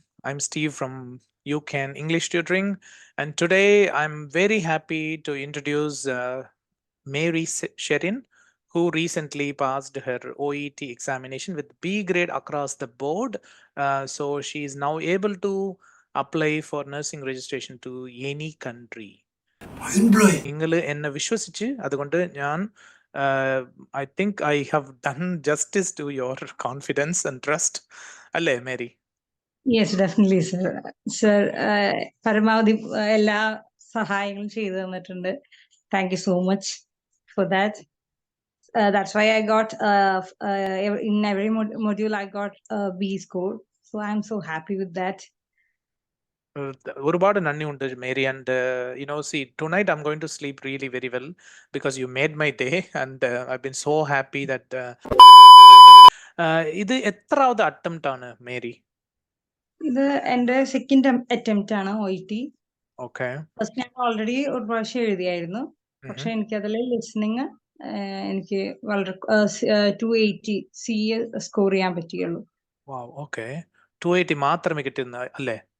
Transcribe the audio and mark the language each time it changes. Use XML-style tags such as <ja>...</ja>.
<en>I'm Steve from UCAN English Tutoring, and today I'm very happy to introduce Mary Sherin, who recently passed her OET examination with B grade across the board. So she is now able to apply for nursing registration to any country.</en> <ml>നിങ്ങൾ എന്നെ വിശ്വസിച്ച് അതുകൊണ്ട് ഞാൻ</ml> <en>I think I have done justice to your confidence and trust അല്ലേ Mary? Yes definitely sir.</en> <ml>Sir പരമാവധി എല്ലാ സഹായങ്ങളും ചെയ്തു തന്നിട്ടുണ്ട്.</ml> <en>Thank you so much for that. That's why I got in every module I got B score. So I'm so happy with that.</en> <ml>ഒരുപാട് നന്ദിയുണ്ട് Mary.</ml> <en>and see tonight I'm going to sleep really very well because you made my day and I've been so happy that</en> <ml>ഇത് എത്രാമത് attempt ആണ് Mary? ഇത് എന്റെ second attempt ആണ് OET. Okay. First ഞാൻ already ഒരു പ്രാവശ്യം എഴുതിയായിരുന്നു. പക്ഷെ എനിക്കതിൽ ലിസണിങ് എനിക്ക് വളരെ 280 C സ്കോർ ചെയ്യാൻ പറ്റുകയുള്ളൂ. ഓക്കെ, 280 മാത്രമേ കിട്ടുന്ന അല്ലേ?</ml>